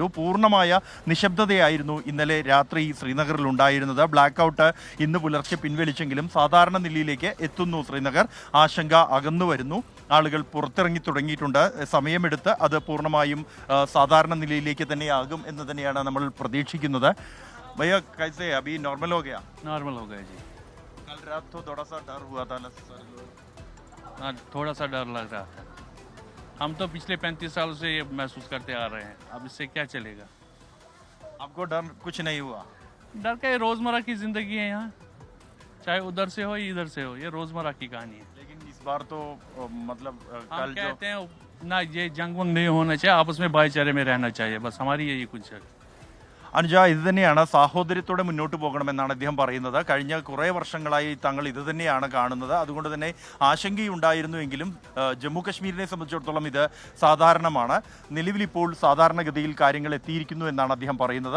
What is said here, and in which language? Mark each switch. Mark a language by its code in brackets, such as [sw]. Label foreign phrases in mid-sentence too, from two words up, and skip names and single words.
[ml] പൂർണ്ണമായ നിശബ്ദതയായിരുന്നു ഇന്നലെ രാത്രി ശ്രീനഗറിൽ ഉണ്ടായിരുന്നത്. ബ്ലാക്ക് ഔട്ട് ഇന്ന് പുലർച്ചെ പിൻവലിച്ചെങ്കിലും സാധാരണ നിലയിലേക്ക് എത്തുന്നു ശ്രീനഗർ. ആശങ്ക അകന്നു വരുന്നു. ആളുകൾ പുറത്തിറങ്ങി തുടങ്ങിയിട്ടുണ്ട്. സമയമെടുത്ത് അത് പൂർണ്ണമായും സാധാരണ നിലയിലേക്ക് തന്നെയാകും എന്ന് തന്നെയാണ് നമ്മൾ പ്രതീക്ഷിക്കുന്നത്. [hi] भैया कैसे अभी नॉर्मल हो गया? नॉर्मल हो गया जी। कल रात तो थोड़ा सा डर हुआ था ना सर? हाँ, थोड़ा सा डर लग रहा था। हम तो पिछले 35 सालों से ये महसूस करते आ रहे हैं, अब इससे क्या चलेगा? आपको डर कुछ नहीं हुआ? डर का ये रोज़मर्रा की ज़िंदगी है यहाँ, चाहे उधर से हो या इधर से हो, ये रोज़मर्रा की कहानी है। लेकिन इस बार तो मतलब हम कल जो कहते हैं ना, ये जंग वंग नहीं होना चाहिए, आपस में भाईचारे में रहना चाहिए, बस हमारी यही कुछ है। [ml] അനുജ, ഇത് തന്നെയാണ്, സാഹോദര്യത്തോടെ മുന്നോട്ട് പോകണമെന്നാണ് അദ്ദേഹം പറയുന്നത്. കഴിഞ്ഞ കുറേ വർഷങ്ങളായി തങ്ങൾ ഇത് തന്നെയാണ് കാണുന്നത്. അതുകൊണ്ട് തന്നെ ആശങ്കയുണ്ടായിരുന്നുവെങ്കിലും ജമ്മു കശ്മീരിനെ സംബന്ധിച്ചിടത്തോളം ഇത് സാധാരണമാണ്. നിലവിലിപ്പോൾ സാധാരണഗതിയിൽ കാര്യങ്ങൾ എത്തിയിരിക്കുന്നു എന്നാണ് അദ്ദേഹം പറയുന്നത്.